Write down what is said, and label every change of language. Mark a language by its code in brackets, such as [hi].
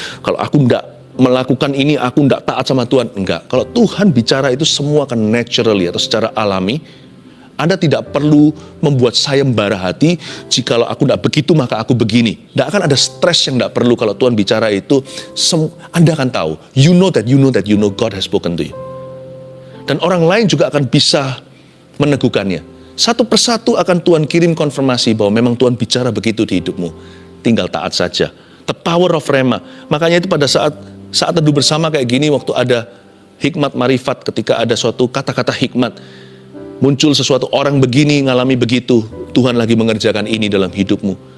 [id] Kalau aku nggak melakukan ini, aku nggak taat sama Tuhan. Enggak. Kalau Tuhan bicara itu semua akan naturally atau secara alami. Anda tidak perlu membuat sayembara hati, jikalau aku tidak begitu maka aku begini. Tidak akan ada stres yang tidak perlu kalau Tuhan bicara itu. Anda akan tahu, [en] you know that God has spoken to you. [id] Dan orang lain juga akan bisa meneguhkannya. Satu persatu akan Tuhan kirim konfirmasi bahwa memang Tuhan bicara begitu di hidupmu. Tinggal taat saja. [en] The power of rema. [id] Makanya itu pada saat teduh bersama kayak gini, waktu ada hikmat marifat, ketika ada suatu kata-kata hikmat, muncul sesuatu orang begini, ngalami begitu, Tuhan lagi mengerjakan ini dalam hidupmu.